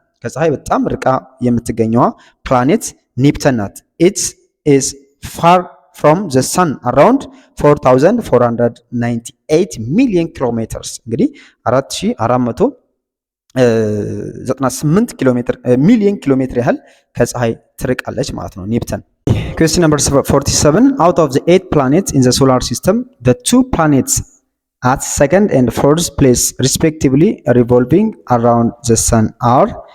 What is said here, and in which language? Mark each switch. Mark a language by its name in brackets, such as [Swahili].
[Amharic] ከፀሐይ በጣም ርቃ የምትገኘዋ ፕላኔት ኔፕተን ናት። [English] It is far from the sun around 4498 million kilometers. [Amharic] እንግዲህ 4498 ሚሊዮን ኪሎ ሜትር ያህል ከፀሐይ ትርቃለች ማለት ነው ኔፕተን። [English] Question number 47. Out of the 8 planets in the solar system, the 2 planets at second and fourth place respectively revolving around the sun are.